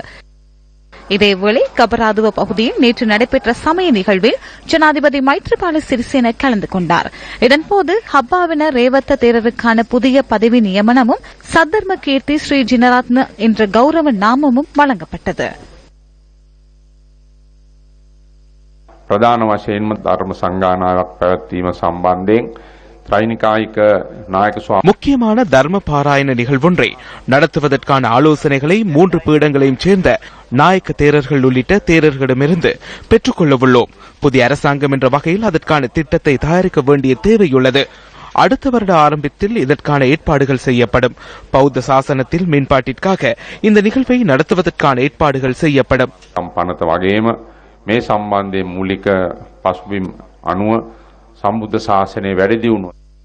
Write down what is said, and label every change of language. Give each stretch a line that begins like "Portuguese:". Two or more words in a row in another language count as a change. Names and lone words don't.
Tamil: இதேவேளை கபராதுவ பகுதியில் நேற்று நடைபெற்ற சமய நிகழ்வில் ஜனாதிபதி மைத்ரிபால சிறிசேன கலந்து கொண்டார். இதன்போது ஹப்பாவின ரேவத்த தேரருக்கான புதிய பதவி நியமனமும் சத்தர்ம கீர்த்தி ஸ்ரீ ஜினரத்ன என்ற கௌரவ நாமமும் வழங்கப்பட்டது.
Sinhala: பிரதான வசයෙන්ම ධර්ම සංගායනාවක් පැවැත්වීම සම්බන්ධයෙන්
Tamil: முக்கியமான தர்ம பாராயண நிகழ்வொன்றை நடத்துவதற்கான ஆலோசனைகளை 3 பீடங்களையும் சேர்ந்த நாயக்க தேரர்கள் உள்ளிட்ட தேரர்களிடமிருந்து பெற்றுக் கொள்ள உள்ளோம். புதிய அரசாங்கம் என்ற வகையில் அதற்கான திட்டத்தை தயாரிக்க வேண்டிய தேவையுள்ளது. அடுத்த வருட ஆரம்பத்தில் இதற்கான ஏற்பாடுகள் செய்யப்படும். பௌத்த சாசனத்தில் மேம்பாட்டிற்காக இந்த நிகழ்வை நடத்துவதற்கான ஏற்பாடுகள் செய்யப்படும்.
Sinhala: සම්පන්නත වගේම මේ සම්බන්ධයෙන් මූලික පසුබිම් අනුව සම්බුද්ධ ශාසනයේ වැඩි දියුණුව